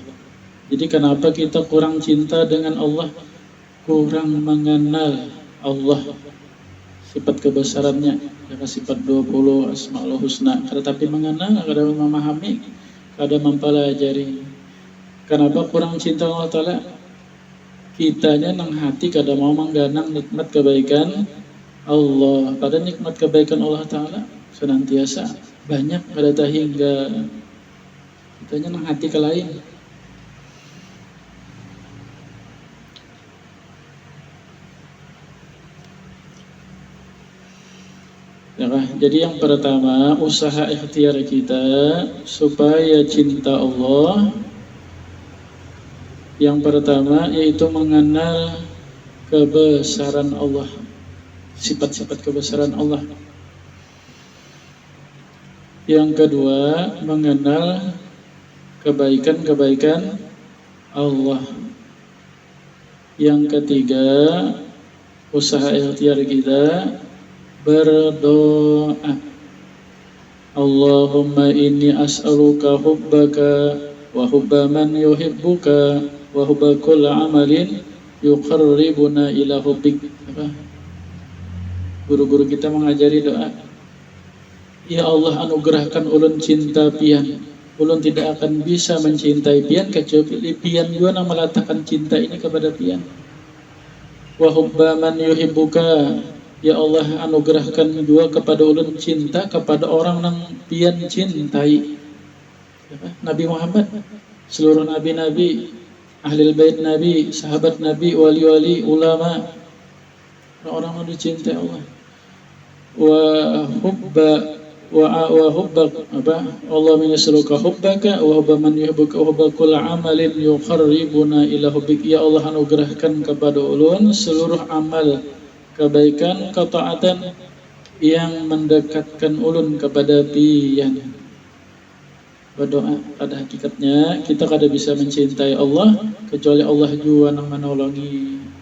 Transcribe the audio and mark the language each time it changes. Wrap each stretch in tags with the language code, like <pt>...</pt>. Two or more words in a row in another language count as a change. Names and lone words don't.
<id>Jadi kenapa kita kurang cinta dengan Allah? Kurang mengenal Allah, sifat kebesarannya, ya, sifat 20 Asmaul Husna, tetapi mengenal, kada memahami, kada mempelajari. Kenapa kurang cinta Allah Ta'ala?</id> <bjn>kitanya nang hati kada mau mangganang nikmat kebaikan Allah. Pada nikmat kebaikan Allah Ta'ala senantiasa banyak kada hingga kitanya nang hati ke lain.</bjn> <id>Ya, jadi yang pertama, usaha ikhtiar kita supaya cinta Allah. Yang pertama yaitu mengenal kebesaran Allah, sifat-sifat kebesaran Allah. Yang kedua, mengenal kebaikan-kebaikan Allah. Yang ketiga, usaha ikhtiar kita berdoa.</id> <ar>اللهم إني أسألك حبك وحب من يحبك وحب كل عمل يقربنا إلى حبك.</ar> <id>Guru-guru kita mengajari doa. Ya Allah, anugerahkan ulun cinta pian. Ulun tidak akan bisa mencintai pian kecuali pian juga yang meletakkan cinta ini kepada pian.</id> <ar>وحب من يحبك.</ar> <id>Ya Allah, anugerahkan juga kepada ulun cinta kepada orang yang pian cintai. Nabi Muhammad, seluruh nabi-nabi, ahli bait Nabi, sahabat Nabi, wali-wali, ulama, orang-orang yang dicintai Allah.</id> <ar>وحب الله من يسألك حبك وحب من يحبك وحب كل عمل يقربنا إلى حبك.</ar> <id>Ya Allah, anugerahkan kepada ulun seluruh amal kebaikan, ketaatan yang mendekatkan ulun kepada pian. Berdoa, pada hakikatnya kita kada bisa mencintai Allah kecuali Allah juga yang menolongi.</id>